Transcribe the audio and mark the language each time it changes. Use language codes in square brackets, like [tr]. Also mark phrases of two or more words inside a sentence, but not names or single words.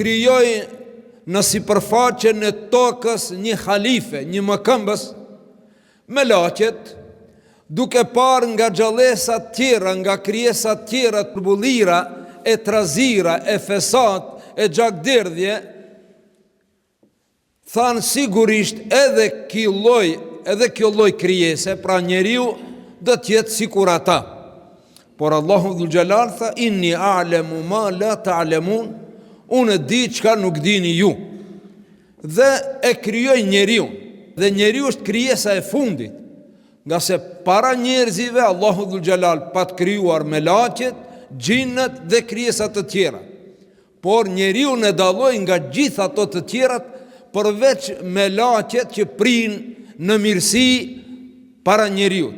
[sq] krijoj në sipërfaqen e tokës një halife, një mëkëmbës, melaqet duke parë nga gjallësat tjera, nga krijesat tjera të bullira, e trazira, e fesat, e gjakderdhje, thanë sigurisht edhe kjo lloj krijese, pra njeriu do të jetë sikur ata. Por Allahu Dhul Xhelal tha [ar] إني أعلم ما لا تعلمون, [sq] unë di çka nuk dini ju. Dhe e krijoi njeriu, dhe njeriu është krijesa e fundit. Nga se para njerëzive Allahu Dhul Xhelal pa të krijuar melaqet, xhinët dhe krijesat të tjera. Por njeriu ne dalloi nga gjithë ato të tjerat, përveç melaqet që prinë në mirësi para njeriut.